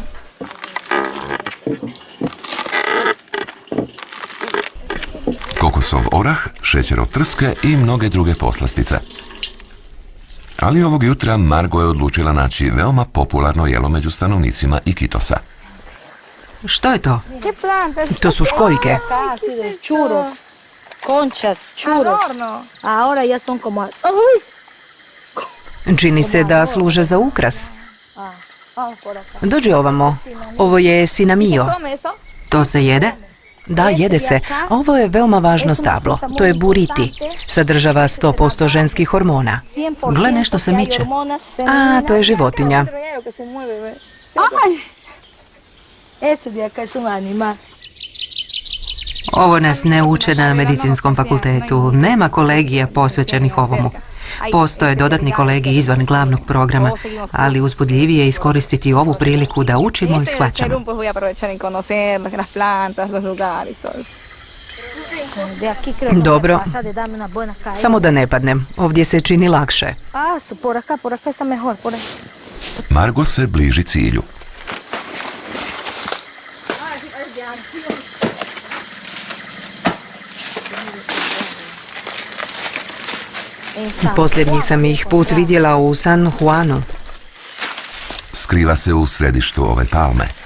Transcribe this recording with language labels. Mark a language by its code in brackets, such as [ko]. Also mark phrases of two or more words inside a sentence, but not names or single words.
[hr] Kokosov orah, šećer od trske i mnoge druge poslastice. Ali ovog jutra Margo je odlučila naći veoma popularno jelo među stanovnicima Iquitosa. Što je to? To su školjke. [es] Churros, conchas, churros. Ahora ya son como... [hr] Čini se da služe za ukras. Dođi ovamo. Ovo je sinamio. To se jede? Da, jede se. A ovo je veoma važno stablo. To je buriti. Sadržava 100% ženskih hormona. Gle, nešto se miče. A, to je životinja. [es] Ese de acá es un animal. [hr] Ovo nas ne uče na medicinskom fakultetu. Nema kolegija posvećenih ovomu. Postoje dodatni kolegiji izvan glavnog programa, ali uzbudljivije je iskoristiti ovu priliku da učimo i shvaćamo. Dobro. Samo da ne padnem. Ovdje se čini lakše. [es] Por acá está mejor, por ahí. [hr] Margo se bliži cilju. Posljednji sam ih put vidjela u San Juanu. Skriva se u središtu ove palme.